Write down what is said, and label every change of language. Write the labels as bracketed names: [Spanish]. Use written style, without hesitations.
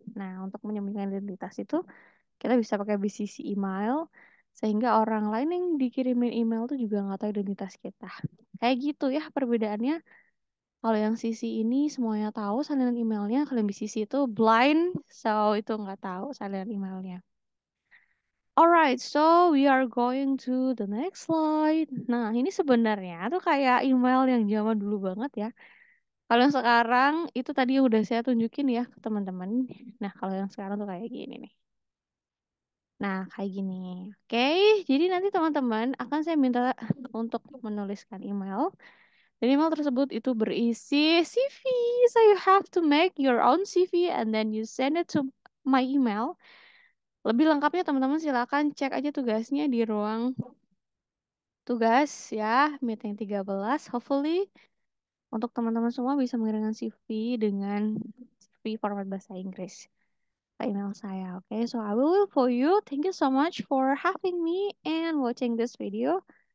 [Indonesian] Nah, untuk menyembunyikan identitas itu kita bisa pakai BCC email sehingga orang lain yang dikirimin email tuh juga nggak tahu identitas kita. Kayak gitu ya perbedaannya. Kalau yang CC ini semuanya tahu salinan emailnya, kalau yang BCC itu blind, so itu nggak tahu salinan emailnya. [English] Alright, so we are going to the next slide. [Indonesian] Nah, ini sebenarnya tuh kayak email yang zaman dulu banget ya. Kalau yang sekarang itu tadi yang udah saya tunjukin ya ke teman-teman. Nah, kalau yang sekarang tuh kayak gini nih. Nah, kayak gini. Oke, jadi nanti teman-teman akan saya minta untuk menuliskan email. Dan email tersebut itu berisi CV. [English] So you have to make your own CV and then you send it to my email. [Indonesian] Lebih lengkapnya teman-teman silakan cek aja tugasnya di ruang tugas ya, meeting 13. Hopefully untuk teman-teman semua bisa mengirimkan CV dengan CV format bahasa Inggris ke email saya. [English] Okay, so I will wait for you. Thank you so much for having me and watching this video.